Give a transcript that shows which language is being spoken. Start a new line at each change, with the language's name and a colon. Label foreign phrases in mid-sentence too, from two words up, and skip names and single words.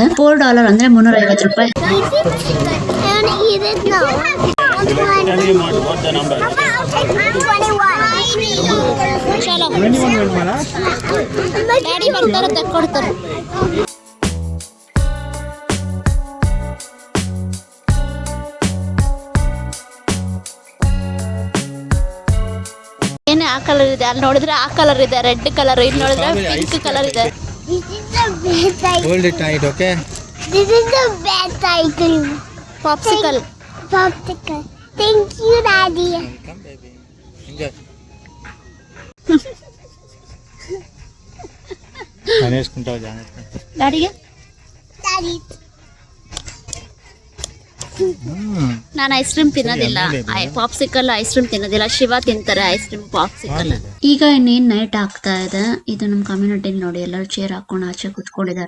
Kannada: $4 ಅಂದರೆ $350. ಡ್ಯಾಡಿ ಬರ್ತಾರೆ, ತಕ್ಕೊಡ್ತಾರೆ. ಏನೇ ಆ ಕಲರ್ ಇದೆ, ಅಲ್ಲಿ ನೋಡಿದ್ರೆ ಆ ಕಲರ್ ಇದೆ,
English: red colour.
Kannada: ಇಲ್ಲಿ ನೋಡಿದ್ರೆ
English: pink colour
Kannada: ಇದೆ.
English: Hold it tight, okay? This is the best ice cream. ಪಾಪ್ಸಿಕಲ್. Popsicle. Thank you, Daddy. Come, baby. Enjoy.
Telugu: అనేసుకుంటావు జాగ్రత్త.
Kannada: ಡ್ಯಾಡಿಗೆ
English: Daddy.
Kannada: ನಾನು
English: ice cream
Kannada: ತಿನ್ನೋದಿಲ್ಲ.
English: popsicle ice cream
Kannada: ತಿನ್ನೋದಿಲ್ಲ. ಶಿವ ತಿಂತಾರೆ
English: ice cream, popsicle.
Kannada: ಈಗ ಇನ್ನೇನು ನೈಟ್ ಆಗ್ತಾ ಇದೆ. ಇದು ನಮ್ಮ ಕಮ್ಯುನಿಟಿಲಿ ನೋಡಿ. ಎಲ್ಲರೂ ಚೇರ್ ಹಾಕೊಂಡು ಆಚೆ ಕುತ್ಕೊಂಡಿದ್ದಾರೆ.